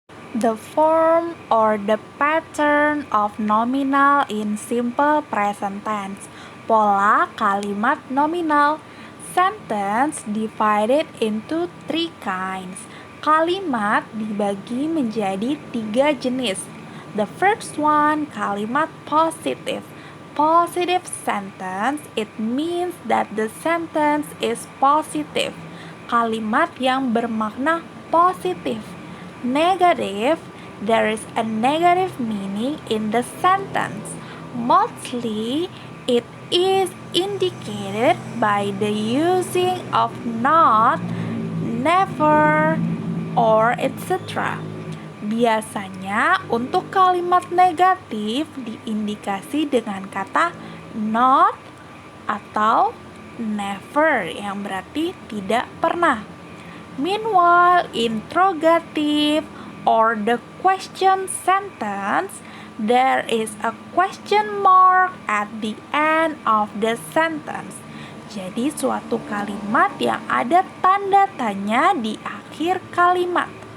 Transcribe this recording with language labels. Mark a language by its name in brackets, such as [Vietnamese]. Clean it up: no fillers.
[English] The form or the pattern of nominal in simple present tense. [Indonesian] Pola kalimat nominal. [English] Sentence divided into 3 kinds. [Indonesian] Kalimat dibagi menjadi 3 jenis. [English] The first one, kalimat positive. Positive sentence, it means that the sentence is positive. [Indonesian] Kalimat yang bermakna positif. [English] Negative, there is a negative meaning in the sentence. Mostly, it is indicated by the using of not, never, or etc. [Indonesian] Biasanya untuk kalimat negatif diindikasi dengan kata not atau never yang berarti tidak pernah. [English] Meanwhile, interrogative or the question sentence, there is a question mark at the end of the sentence. [Indonesian] Jadi suatu kalimat yang ada tanda tanya di akhir kalimat.